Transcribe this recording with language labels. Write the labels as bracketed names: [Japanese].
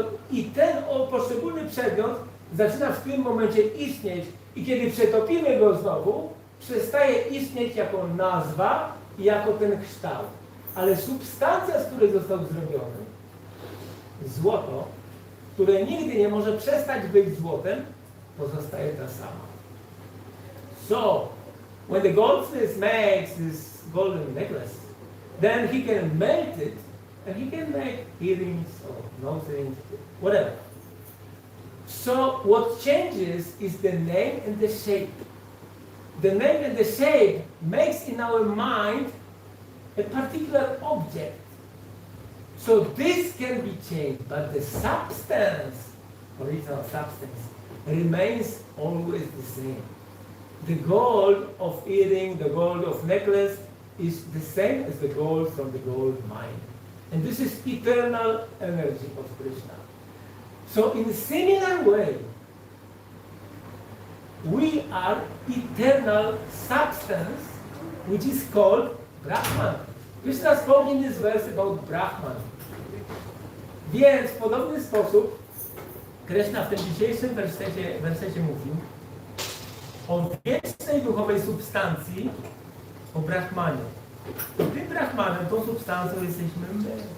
[Polish] I ten poszczególny przedmiot zaczyna w tym momencie istnieć i kiedy przetopimy go znowu, przestaje istnieć jako nazwa i jako ten kształt. Ale substancja, z której został zrobiony, złoto, które nigdy nie może przestać być złotem, pozostaje ta sama. [English] So, when the goldsmith makes this golden necklace, then he can melt it and he can make earrings or nose rings, whatever. So what changes is the name and the shape. The name and the shape makes in our mind a particular object. So this can be changed, but the substance, original substance, remains always the same. The gold of earring, the gold of necklace is the same as the gold from the gold mine. And this is eternal energy of Krishna. So in a similar way, we are eternal substance, which is called Brahman. Krishna spoke in this verse about Brahman. [Polish] Więc w podobny sposób Krishna w tym dzisiejszym wersecie mówił o wiecznej duchowej substancji, o Brahmanie. I tym Brahmanem, tą substancją jesteśmy my.